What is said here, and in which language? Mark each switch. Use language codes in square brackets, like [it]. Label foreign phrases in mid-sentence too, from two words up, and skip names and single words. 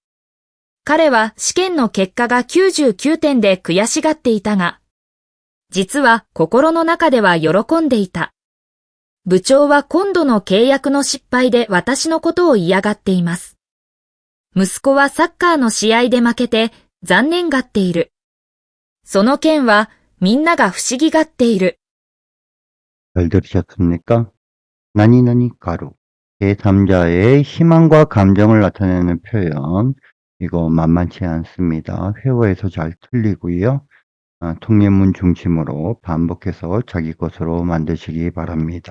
[ja] 彼は試験の結果が99点で悔しがっていたが、実は心の中では喜んでいた。部長は今度の契約の失敗で私のことを嫌がっています。息子はサッカーの試合で負けて残念がっている。その件はみんなが不思議がっている。 [ko] 잘 들으셨습니까? [ja] なになにがる. [ko] 제3자의 희망과 감정을 나타내는 표현. 이거 만만치 않습니다. 회화에서 잘 틀리고요. 통례문 중심으로 반복해서 자기 것으로 만드시기 바랍니다.